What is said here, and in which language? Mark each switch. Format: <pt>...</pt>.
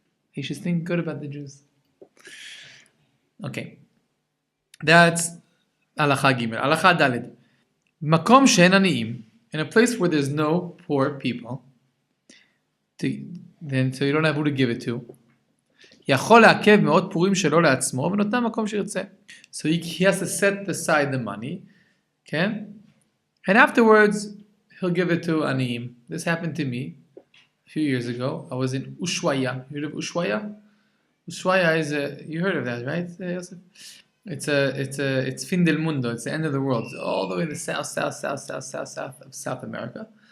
<en>He should think good about the Jews. Okay. That's Halacha Gimel. Halacha Daled. Makom she'en aniim. In a place where there's no poor people, so you don't have who to give it to.</en> <he>יכול לעכב מאות פורים שלו לעצמו ונותן מקום שירצה.</he> <en>So he has to set aside the money, okay? And afterwards, he'll give it to Aniyim. This happened to me a few years ago. I was in Ushuaia. You heard of Ushuaia? Ushuaia is you heard of that, right, Yosef? It's</en> <es>fin del mundo.</es> <en>It's the end of the world. It's all the way to the south of South America.</en>